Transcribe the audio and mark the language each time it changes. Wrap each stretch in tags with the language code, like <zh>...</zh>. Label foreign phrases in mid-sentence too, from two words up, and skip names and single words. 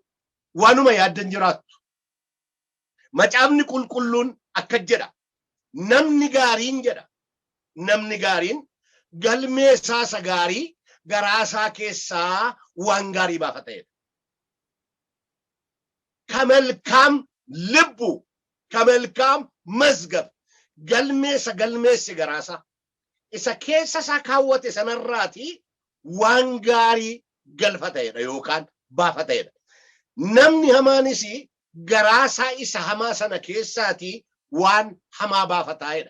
<om>Waanuma yaaddan jiraattu. Macaafni qulqulluun akka jedha. Namni gaariin jedha. Namni gaariin galmee isaa gaarii garaasaa keessaa waan gaarii baafatedha. Kamelkaam</om> <am>ልቡ ከመልካም መዝገብ</am> <om>galmeessi garaasaa isa keessa isaa kaawwate sanarraati waan gaarii galfatedha yookaan baafatedha. Namni hamaanis garaasaa isa hamaa sana keessaati waan hamaa baafatedha.</om>